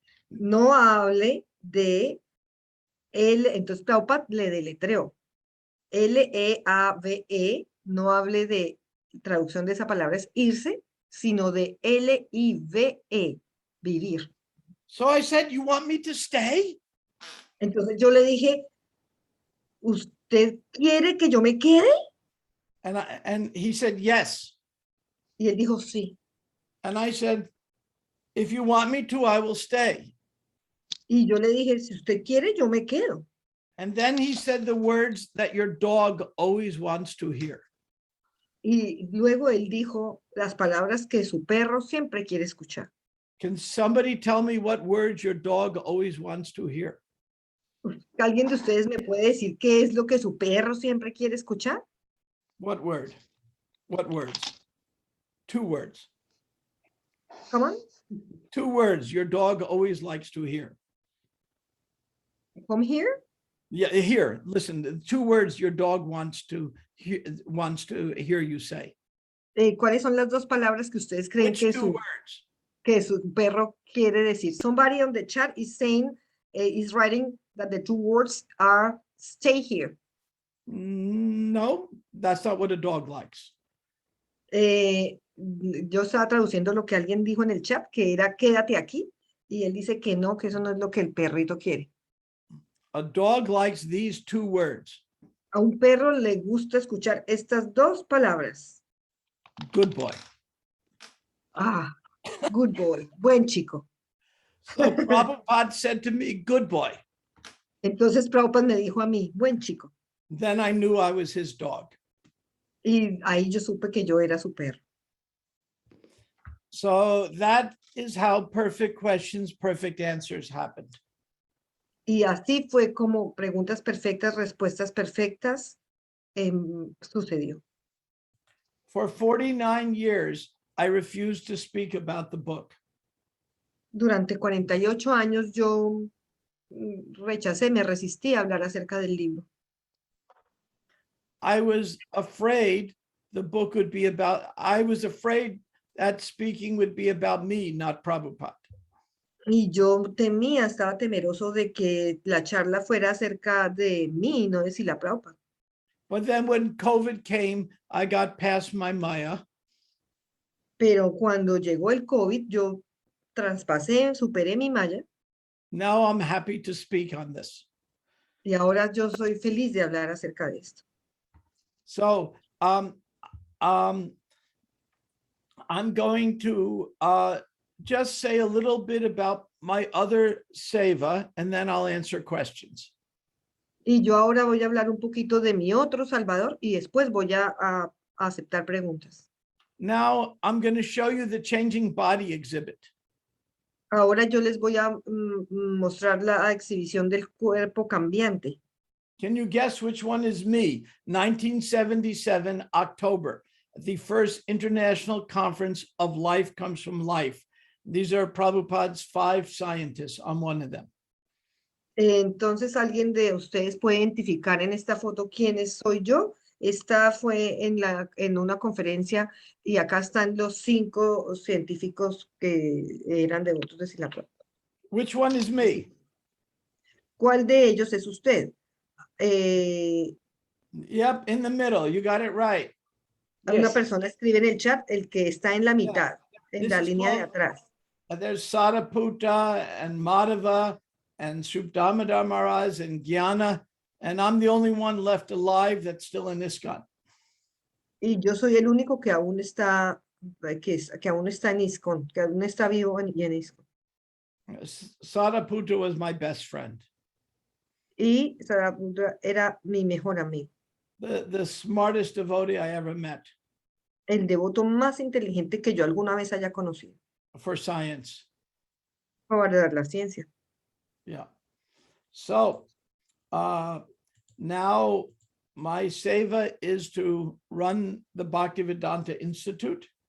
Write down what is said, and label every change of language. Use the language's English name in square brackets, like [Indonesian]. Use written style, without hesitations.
[Spanish] No hable de él, entonces Prabhupada le deletreó. L-E-A-V-E, no hable de, traducción de esa palabra es irse, sino de L-I-V-E, vivir. [English] So I said, "You want me to stay?" [Spanish] Entonces yo le dije, ¿usted quiere que yo me quede? [English] And he said, "Yes." [Spanish] Y él dijo, sí. [English] And I said, "If you want me to, I will stay." [Spanish] Y yo le dije, si usted quiere, yo me quedo. [English] And then he said the words that your dog always wants to hear. [Spanish] Y luego él dijo las palabras que su perro siempre quiere escuchar. [English] Can somebody tell me what words your dog always wants to hear? [Spanish] ¿Alguien de ustedes me puede decir qué es lo que su perro siempre quiere escuchar? [English] What word? What words? 2 words. Come on, 2 words your dog always likes to hear. come here. Yeah, here, listen, the 2 words your dog wants to hear you say. [Spanish] ¿Cuáles son las dos palabras que ustedes creen [English] Which 2 words? [Spanish] que su perro quiere decir? [English] Somebody on the chat is saying, is writing that the 2 words are stay here. No, that's not what a dog likes. [Spanish] Yo estaba traduciendo lo que alguien dijo en el chat, que era quédate aquí, y él dice que no, que eso no es lo que el perrito quiere. [English] A dog likes these 2 words. [Spanish] A un perro le gusta escuchar estas 2 palabras. [English] Good boy. Ah, good boy, [Spanish] buen chico. [English] So Prabhupada said to me, "Good boy." [Spanish] Entonces Prabhupada me dijo a mí, buen chico. [English] Then I knew I was his dog. [Spanish] Y ahí yo supe que yo era su perro. [English] So that is how perfect questions, perfect answers happened. [Spanish] Y así fue como Preguntas Perfectas, Respuestas Perfectas sucedió. [English] For 49 years, I refused to speak about the book. [Spanish] Durante 48 años yo rechacé, me resistí a hablar acerca del libro. [English] I was afraid the book would be about, I was afraid that speaking would be about me, not Prabhupada. [Spanish] Y yo temía, estaba temeroso de que la charla fuera acerca de mí, no de Srila Prabhupada. [English] But then when COVID came, I got past my Maya. [Spanish] Pero cuando llegó el COVID, yo traspasé, superé mi malla [English] Now I'm happy to speak on this. [Spanish] y ahora yo soy feliz de hablar acerca de esto. [English] So I'm going to just say a little bit about my other seva, and then I'll answer questions. [Spanish] Y yo ahora voy a hablar un poquito de mi otro Salvador y después voy a aceptar preguntas. [English] Now I'm going to show you the changing body exhibit. [Spanish] Ahora yo les voy a mostrar la exhibición del cuerpo cambiante. [English] Can you guess which one is me? 1977, October, the first International Conference of Life Comes from Life. These are Prabhupada's 5 scientists. I'm one of them. [Spanish] Entonces, ¿alguien de ustedes puede identificar en esta foto quién soy yo? Esta fue en una conferencia y acá están los 5 científicos que eran devotos de Srila Prabhupada. [English] Which one is me? [Spanish] ¿Cuál de ellos es usted? [English] Yep, in the middle. You got it right. [Spanish] Una [English] Yes. [Spanish] persona escribe en el chat el que está en la mitad, en [English] This [Spanish] la [English] is [Spanish] línea de [English] called- [Spanish] atrás. [English] There's Sadaputa and Madhava and Subdhammadar Maharaj and Jnana, and I'm the only one left alive that's still in ISKCON. [Spanish] Y yo soy el único que aún está, que aún está en ISKCON, que aún está vivo en ISKCON. [English] Sadaputa was my best friend. [Spanish] Y Saraputta era mi mejor amigo, [English] The smartest devotee I ever met [Spanish] el devoto más inteligente que yo alguna vez haya conocido [English] for science. [Spanish] para la ciencia. [English] Yeah. So now my seva is to run the Bhaktivedanta Institute.